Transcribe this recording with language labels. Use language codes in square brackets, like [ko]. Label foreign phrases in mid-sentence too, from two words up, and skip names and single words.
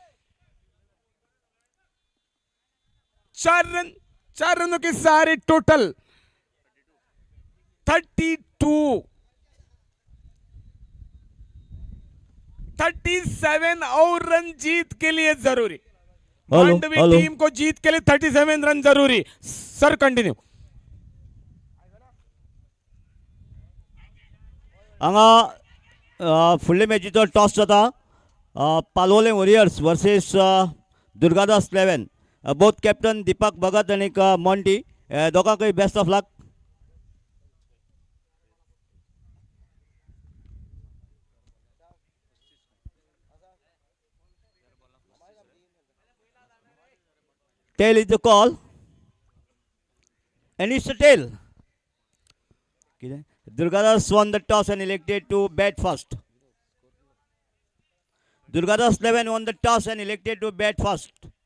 [hi] 4 रनों के सारे टोटल 32, 37 और रन जीत के लिए जरूरी। मांडवी टीम को जीत के लिए 37 रन जरूरी। [en] sir continue. [kok] हांगा फुडले मॅचीचो टॉस जाता। पालोले वॉरियर्स वर्सेस दुर्गादास 11। [en] both captain [kok] दीपक भगत आणि मॉन्टी, दोगांकय [en] best of luck. Tail is the call, and it's a tail. Durgadas won the toss and elected to bat first. Durgadas 11 won the toss and elected to bat first.